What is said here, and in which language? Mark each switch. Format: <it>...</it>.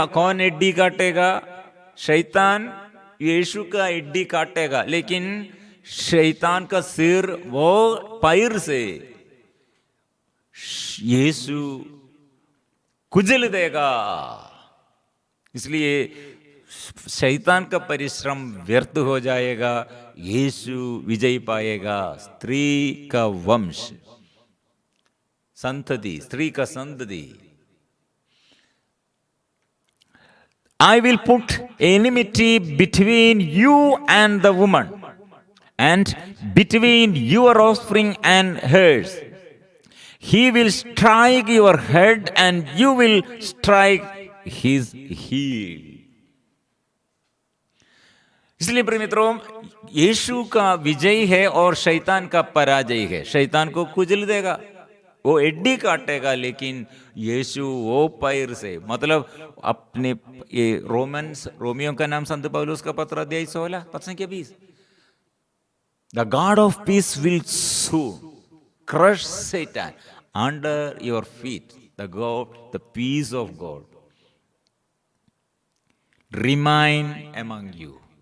<hi>कौन एड्डी काटेगा? शैतान यीशु का एड्डी काटेगा, लेकिन शैतान का सिर वो पैर से यीशु कुचल देगा। इसलिए शैतान का परिश्रम व्यर्थ हो जाएगा, यीशु विजय पाएगा। स्त्री का वंश, संतति, स्त्री का संतति।</hi> <en>I will put enmity between you and the woman, and between your offspring and hers. He will strike your head, and you will strike his heel.</en> <hi>इसलिए प्रिय मित्रों, यीशु का विजय है और शैतान का पराजय है। शैतान को कुचल देगा, वो एड्डी काटेगा, लेकिन यीशु वो पैर से, मतलब अपने ये रोमियो का नाम संत पौलुस का पत्र अध्याय 16 पद संख्या 20,</hi> <en>The God of peace will soon crush Satan under your feet, the God, the peace of God remain among you.</en>